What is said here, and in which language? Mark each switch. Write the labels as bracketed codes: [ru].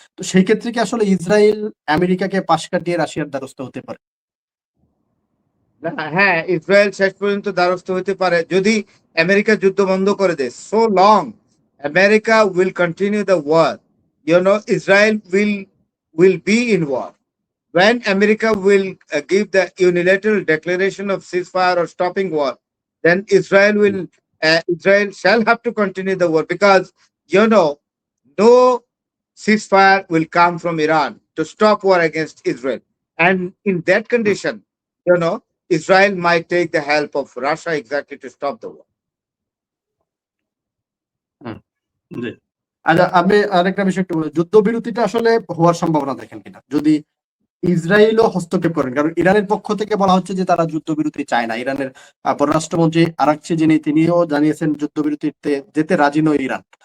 [bn] তো সেই ক্ষেত্রে কি আসলে ইসরায়েল আমেরিকাকে পাশ কাটিয়ে রাশিয়ার দ্বারস্থ হতে পারে? হ্যাঁ, ইসরায়েল শেষ পর্যন্ত দ্বারস্থ হতে পারে যদি আমেরিকা যুদ্ধ বন্ধ করে দেয়। [en] So long America will continue the war, Israel will be in war. When America will give the unilateral declaration of ceasefire or stopping war, then Israel shall have to continue the war, because no ceasefire will come from Iran to stop war against Israel. And in that condition, Israel might take the help of Russia exactly to stop the war. [bn] জি। আচ্ছা, আপনি আরেকটা বিষয় একটু বলুন, যুদ্ধবিরতিটা আসলে হওয়ার সম্ভাবনা দেখেন কিনা যদি ইসরায়েলও হস্তক্ষেপ করেন? কারণ ইরানের পক্ষ থেকে বলা হচ্ছে যে তারা যুদ্ধবিরতি চায় না। ইরানের পররাষ্ট্রমন্ত্রী আরাকচি, তিনিও জানিয়েছেন যুদ্ধবিরতিতে যেতে রাজি নয় ইরান।